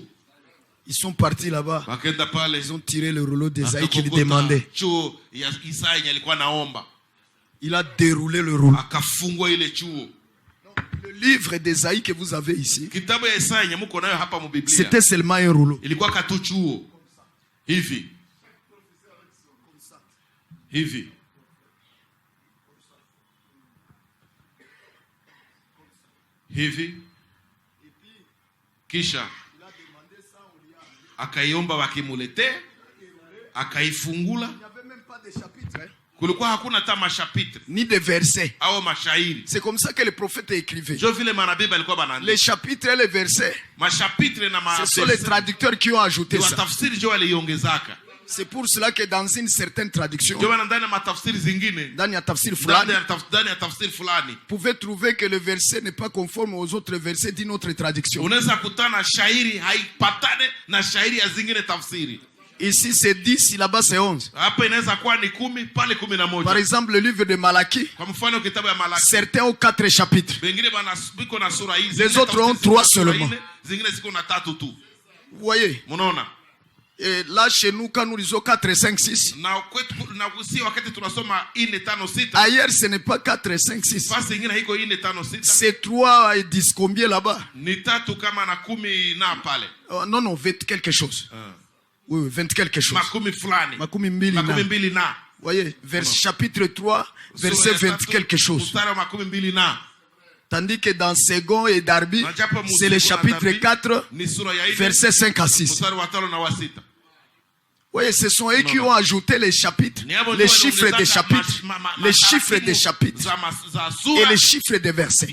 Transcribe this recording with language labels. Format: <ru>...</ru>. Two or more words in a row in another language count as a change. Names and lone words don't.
<fr>Ils sont partis là-bas. Ils ont tiré le rouleau d'Ésaïe qu'il demandait. Il a déroulé le rouleau. Le livre d'Ésaïe que vous avez ici, c'était seulement un rouleau.</fr> <sw>Kisha akaiomba wakimulete, akaifungula.</sw> <fr>Il n'y avait même pas de chapitre.</fr> <sw>Kulikuwa hakuna hata mashapitre</sw> <fr>ni de versets.</fr> <sw>Au mashairi.</sw> <fr>C'est comme ça que les prophètes écrivaient.</fr> <sw>Jo vile manabii balikuwa banandika.</sw> <fr>Les chapitres et les versets.</fr> <sw>Mashapitre na ma.</sw> <fr>Ce sont les traducteurs qui ont ajouté ça.</fr> <sw>Watafsiri jo waliongezaka.</sw> <fr>C'est pour cela que dans une certaine traduction,</fr> <sw>ndani ya matafsiri zingine, ndani ya tafsiri fulani,</sw> <fr>pouvez trouver que le verset n'est pas conforme aux autres versets d'une autre traduction.</fr> <sw>Unaweza kutana shairi haipatane na shairi ya zingine tafsiri.</sw> <fr>Ici c'est 10, là-bas c'est 11.</fr> <sw>Hapa inaweza kuwa ni 10, pale 11.</sw> <fr>Par exemple, le livre de Malaki,</fr> <sw>kwa mfano kitabu ya Malaki,</sw> <fr>certains ont 4 chapitres.</fr> <sw>Wengine biko na sura hizi.</sw> <fr>Les autres ont 3 seulement.</fr> <sw>Zingine ziko na 3 tu.</sw> <fr>Vous voyez?</fr> <sw>Munaona?</sw> <fr>Et là chez nous quand nous lisons 4, 5, 6, ailleurs ce n'est pas 4, 5, 6, c'est 3 et 10 combien là-bas? Oh, non 20 quelque chose. Oui 20 quelque chose.</fr> <sw>Makumi mbili na.</sw> <fr>Voyez, chapitre 3 verset 20 quelque chose. Tandis que dans Second et Darby, c'est le chapitre 4, verset 5 à 6. Oui, ce sont eux qui ont ajouté les chapitres, les chiffres des chapitres, les chiffres des chapitres et les chiffres des versets.</fr>